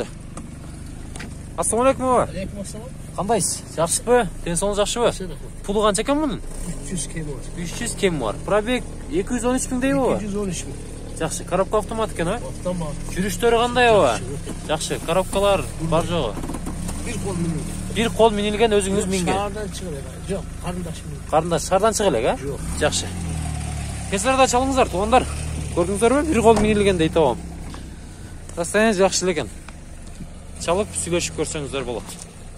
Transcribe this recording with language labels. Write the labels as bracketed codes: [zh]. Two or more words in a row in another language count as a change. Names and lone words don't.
[ky] Ассаламу алейкум баба. Алейкум ассалам. Кандайсыз? Жакшысызбы? Ден соолугуңуз жакшыбы? Пулу канча экен мунун? 300 кем бар. 300 кем бар. Пробег 213 миң дейби баба? 213 миң. Жакшы, коробка автомат экен, а? Автомат. Жүрүштөрү кандай баба? Жакшы, коробкалар бар жогу? Бир кол минилген. Бир кол minilген өзүңүз минген. Шаардан чыгып эле. Жок, карындаш минилген. Карындаш шаардан чыгып элек, а? Жок. Жакшы. Кесарда чалыңыздар, туугандар. Көрдүңүздөрбү? Бир кол minilген дейт абам. Состояние жакшы экен. Чалып сүйлөшүп көрсөңүздөр болот.